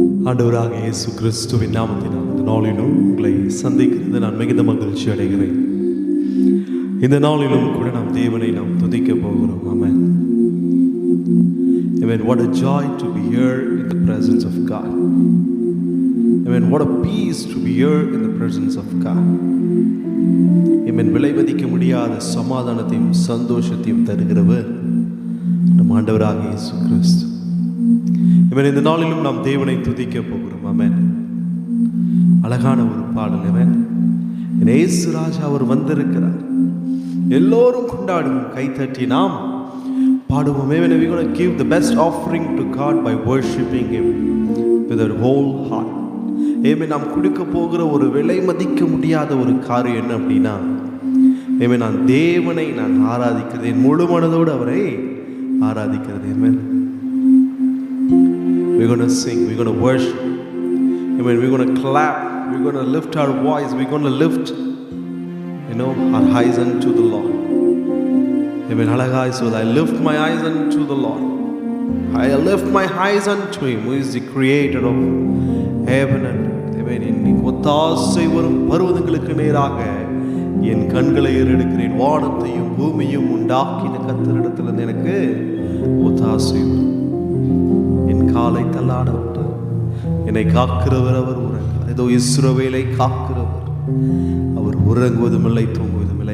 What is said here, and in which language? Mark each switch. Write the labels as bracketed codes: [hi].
[ta] ஆண்டவராக இயேசு கிறிஸ்துவின் நாமத்தினால் இந்த நாளிலும் உங்களை சந்திக்கிறது நான் மிகுந்த மகிழ்ச்சி அடைகிறேன். இந்த நாளிலும் கூட நாம் தேவனை துதிக்க போகிறோம். ஆமென். [en] Amen. What a joy to be here in the presence of God. Amen. What a peace to be here in the presence of God. Amen. [ta] விலை மதிக்க முடியாத சமாதானத்தையும் சந்தோஷத்தையும் தருகிறவர் நம் ஆண்டவராக இயேசு கிறிஸ்து. இவன் இந்த நாளிலும் நாம் தேவனை துதிக்க போகிறோம். ஆமென். அழகான ஒரு பாடல். ஆமென். இயேசு ராஜா அவர் வந்திருக்கிறார். எல்லோரும் கொண்டாடுவோம், கைத்தட்டி நாம் பாடுவோம். [en] Amen. We're going to give the best offering to God by worshiping Him with our whole heart. Amen. [ta] நாம் கொடுக்க போகிற ஒரு விலை மதிக்க முடியாத ஒரு காரியம் என்ன அப்படின்னா, Amen, நான் தேவனை ஆராதிக்கிறது, என் முழு மனதோடு அவரை ஆராதிக்கிறது. [en] Amen. We're going to sing, we're going to worship. Amen. We're going to clap, we're going to lift our voice, we're going to lift, our eyes unto the Lord. Amen. Halagai so I lift my eyes unto the Lord. I lift my eyes unto Him who is the creator of heaven and earth. Amen. [ta] என் ஒத்தாசை வரும் பர்வதங்களுக்கு நேராக என் கண்களை ஏறெடுக்கிறேன். வானத்தையும் பூமியும் உண்டாக்கின கர்த்தரிடத்திலிருந்து எனக்கு ஒத்தாசை வரும். என் காலை தள்ளாட விட்டார். என்னை காக்கிறவர் அவர் உறங்கார். ஏதோ இஸ்ரவேலை காக்கிறவர் அவர் உறங்குவதும் இல்லை, தூங்குவதும் இல்லை.